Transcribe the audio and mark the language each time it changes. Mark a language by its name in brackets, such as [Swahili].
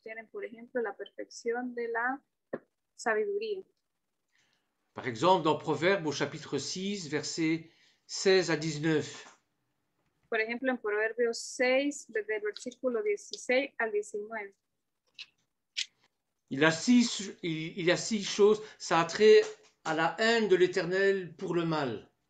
[Spanish] Tienen, por ejemplo, la perfección de la sabiduría. [French] Par exemple, dans Proverbe au chapitre 6, versets 16 à 19. [Spanish] Por ejemplo, en Proverbios 6, desde el versículo 16 al 19. [French] Il y a 6 choses, ça a trait à la haine de l'Éternel pour le mal.